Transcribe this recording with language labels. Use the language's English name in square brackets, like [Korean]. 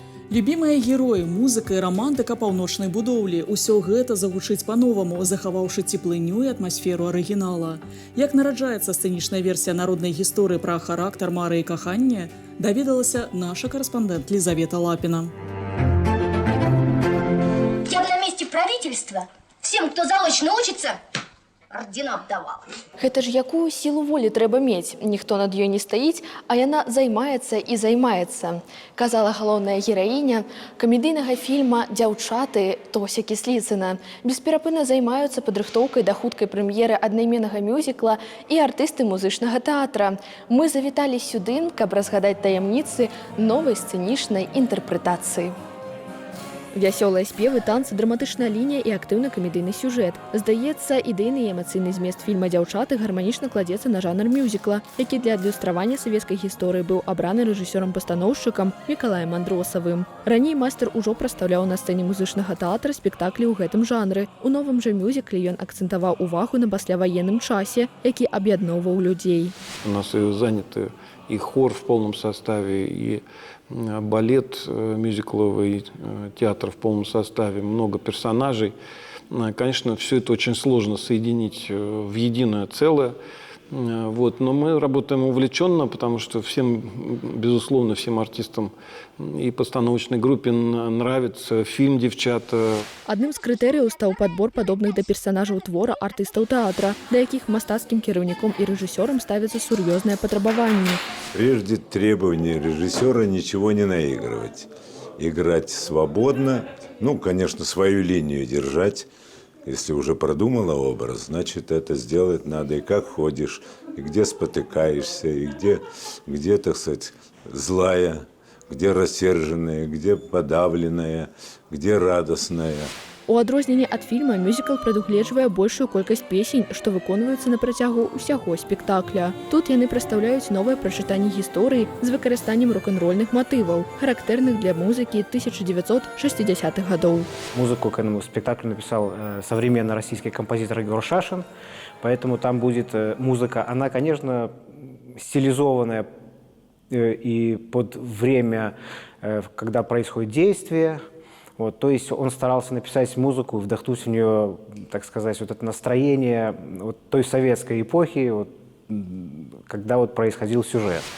[Belarusian] Любімыя героі, музыка і рамантыка паўночнай будоўлі. Усё гэта загучыць па-новаму, захаваўшы цеплыню і атмасферу арыгінала. Як нараджаецца сцэнічная версія народнай гісторыі пра характар мары і кахання, даведалася наша карэспандэнт Лизавета Лапіна. [Russian] Я бы на месте правительства всем, кто заочно учится, ордена давала. [Belarusian] Гэта ж якую сілу волі трэба мець. Ніхто над ёй не стаіць, а яна займаецца і займаецца. Казала галоўная гераіня камедыйнага фільма «Дзяўчаты» Тося Кісліцына. Бесперапынна займаюцца падрыхтоўкай да хуткай прэм'еры аднайменнага мюзікла і артысты музычнага тэатра. Мы завіталі сюды, каб разгадаць таямніцы новай сцэнічнай інтэрпрэтацыі. Вясёлыя спевы, танцы, драматычная лінія і актыўны камедыйны сюжэт. Здаецца, ідэйны і эмацыйны змест фільма «Дзяўчаты» гарманічна кладзецца на жанр мюзікла, які для адлюстравання савецкай гісторыі быў абраны рэжысёрам-пастаноўшчыкам Мікалаем Андросавым. Раней майстар ужо прадстаўляў на сцэне музычнага тэатра спектаклі ў гэтым жанры. У новым жа мюзікле ён акцэнтаваў увагу на пасляваенным часе, які аб'ядноўваў людзей. [Russian] У нас заняты и хор в полном составе, и балет мюзикловый, театр в полном составе, много персонажей. Конечно, все это очень сложно соединить в единое целое. Вот. Но мы работаем увлеченно, потому что всем, безусловно, всем артистам и постановочной группе нравится фильм «Девчата». [Belarusian] Адным з крытэрыяў стаў падбор падобных да персонажаў твора артыстаў тэатра, да якіх мастацкім кіраўніком і рэжысёрам ставяцца сур'ёзныя патрабаванні. [Russian] Прежде требование режиссера ничего не наигрывать. Играть свободно, ну, конечно, свою линию держать. Если уже продумала образ, значит, это сделать надо. И как ходишь, и где спотыкаешься, и где, так сказать, злая, где рассерженная, где подавленная, где радостная. [Belarusian] У адрозненне ад фільма мюзікл прадугледжвае большую колькасць песень, што выконваюцца на працягу ўсяго спектакля. Тут яны прадстаўляюць новае прачытанне гісторыі з выкарыстаннем рок-н-рольных матываў, характэрных для музыкі 1960-х гадоў. [Russian] Музыку к этому спектаклю написал современный российский композитор Егор Шашин, поэтому там будет музыка, она, конечно, стилизованная и под время, когда происходит действие. Вот, то есть он старался написать музыку, вдохнуть в нее, так сказать, вот это настроение вот той советской эпохи, вот, когда вот происходил сюжет.